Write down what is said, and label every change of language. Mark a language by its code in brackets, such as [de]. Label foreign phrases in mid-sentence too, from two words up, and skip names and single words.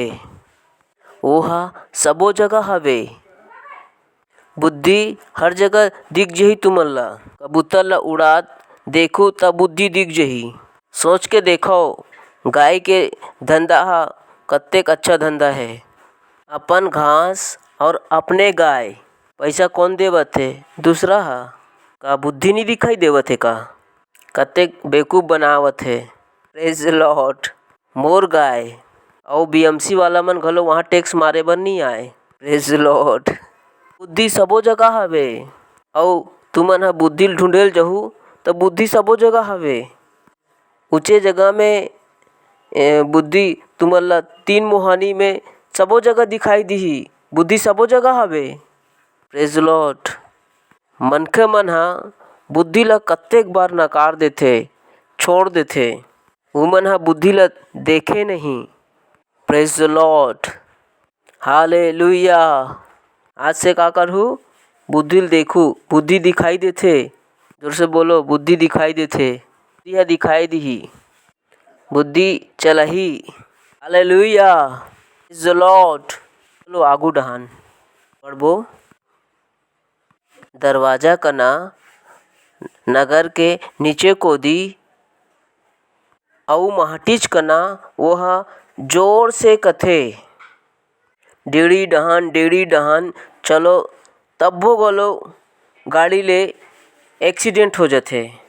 [hne] वो हा सबो जगह हवे। बुद्धि हर जगह दिख जही तुमन ला। कबूतर ला उड़ात देखो तब बुद्धि दिख जही। सोच के देखो गाय के धंधा हा कत्तेक अच्छा धंधा है। अपन घास और अपने गाय पैसा कौन देवत है? दूसरा हा। का बुद्धि नहीं दिखाई देवत है का? कत्तेक बेवकूफ बनावत है। [en] Praise the Lord. [hne] मोर गाय और बीएमसी वाला मन घलो वहाँ टैक्स मारे बर नहीं आए। [en] Praise the Lord. [hne] बुद्धि सबो जगह हवे और तुमन हा बुद्धि ढूंढेल जहू तो बुद्धि सबो जगह हवे। ऊंचे जगह में बुद्धि तुमन ला 3 मुहानी में सबो जगह दिखाई दिही। बुद्धि सबो जगह हवे। [en] Praise the Lord. [hne] मनखे मन हा बुद्धि ला कत्तेक बार नकार देथे, छोड़ देथे। उमन हा बुद्धि ला देखे नहीं। [en] Praise the Lord, हालेलुया। [hne] आज से का करहूँ? बुद्धि ल देखूँ। बुद्धि दिखाई देथे। जोर से बोलो, बुद्धि दिखाई देथे। बुद्धि हा दिखाई दिही। बुद्धि चलही। [en] हालेलुया, Praise the Lord. [hne] चलो आगू डहान बढ़बो। दरवाजा कना नगर के नीचे कोदी अउ माटीच कना वो हा जोर से कथे डेड़ी डहान चलो तब्बो घलो गाड़ी ले एक्सीडेंट हो जाथे।